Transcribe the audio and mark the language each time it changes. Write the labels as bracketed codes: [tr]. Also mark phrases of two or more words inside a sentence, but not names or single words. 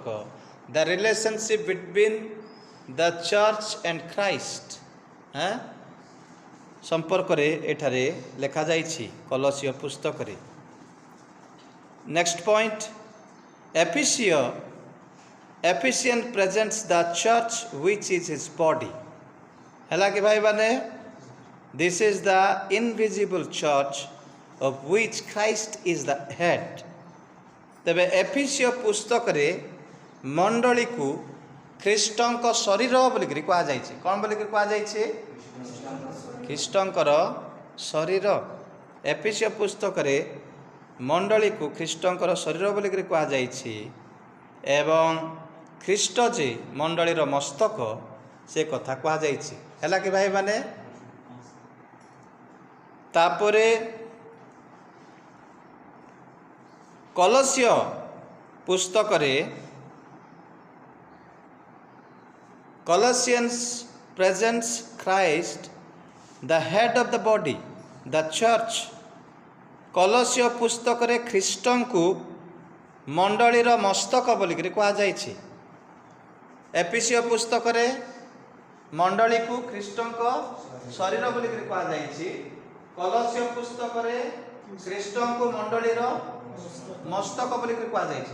[en] the relationship between the church and Christ [or] ସମ୍ପର୍କରେ ଏଠାରେ ଲେଖାଯାଇଛି କଲସିୟ ପୁସ୍ତକରେ। [en] Next point, Ephesians presents the church which is his body। [or] ହେଲା କି ଭାଇମାନେ? [en] This is the invisible church of which Christ is the head। [or] ତେବେ ଏଫିସିୟ ପୁସ୍ତକରେ ମଣ୍ଡଳୀକୁ ଖ୍ରୀଷ୍ଟଙ୍କ ଶରୀର ବୋଲିକରି କୁହାଯାଇଛି। କ'ଣ ବୋଲିକରି କୁହାଯାଇଛି? ଖ୍ରୀଷ୍ଟଙ୍କର ଶରୀର। ଏଫିସିୟ ପୁସ୍ତକରେ ମଣ୍ଡଳୀକୁ ଖ୍ରୀଷ୍ଟଙ୍କର ଶରୀର ବୋଲିକରି କୁହାଯାଇଛି ଏବଂ ଖ୍ରୀଷ୍ଟ ଯେ ମଣ୍ଡଳୀର ମସ୍ତକ, ସେ କଥା କୁହାଯାଇଛି। ହେଲା କି ଭାଇମାନେ? ତାପରେ କଲସିୟ ପୁସ୍ତକରେ [en] Colossians presents Christ the head of the body, the church। [or] କଲସିୟ ପୁସ୍ତକରେ ଖ୍ରୀଷ୍ଟଙ୍କୁ ମଣ୍ଡଳୀର ମସ୍ତକ ବୋଲିକରି କୁହାଯାଇଛି। ଏଫିସିୟ ପୁସ୍ତକରେ ମଣ୍ଡଳୀକୁ ଖ୍ରୀଷ୍ଟଙ୍କ ଶରୀର ବୋଲିକରି କୁହାଯାଇଛି। କଲସିୟ ପୁସ୍ତକରେ ଖ୍ରୀଷ୍ଟଙ୍କୁ ମଣ୍ଡଳୀର ମସ୍ତକ ବୋଲିକରି କୁହାଯାଇଛି।